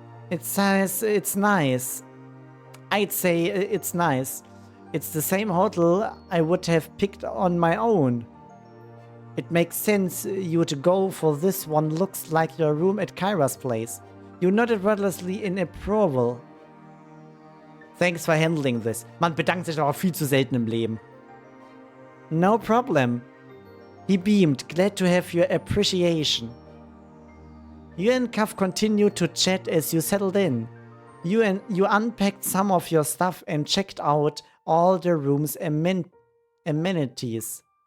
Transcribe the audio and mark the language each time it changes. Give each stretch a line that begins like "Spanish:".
English: It says it's nice. I'd say it's nice. It's the same hotel I would have picked on my own. It makes sense you would go for this one. Looks like your room at Kyra's place. You nodded wordlessly in approval. Thanks for handling this.
German: Man bedankt sich aber viel zu selten im Leben.
English: No problem. He beamed, glad to have your appreciation. You and Cuff continued to chat as you settled in. You unpacked some of your stuff and checked out all the room's amenities.